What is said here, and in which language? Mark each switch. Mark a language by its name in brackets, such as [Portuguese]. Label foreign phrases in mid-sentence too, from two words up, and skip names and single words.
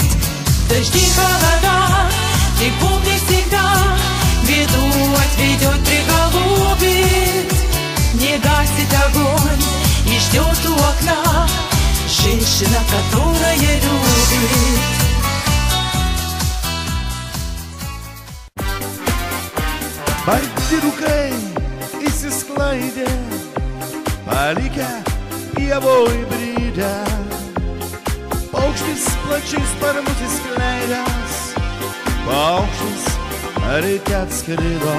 [Russian] Дожди, холода, ты помни всегда, беду отведет, приголубит. Не гасит огонь и ждет у окна, женщина, которая любит. [Lithuanian] Baigti rūkai įsisklaidė, palikę pievoj brydę. Paukštis plačiais sparnus įskleidęs, paukštis ryte atskrido.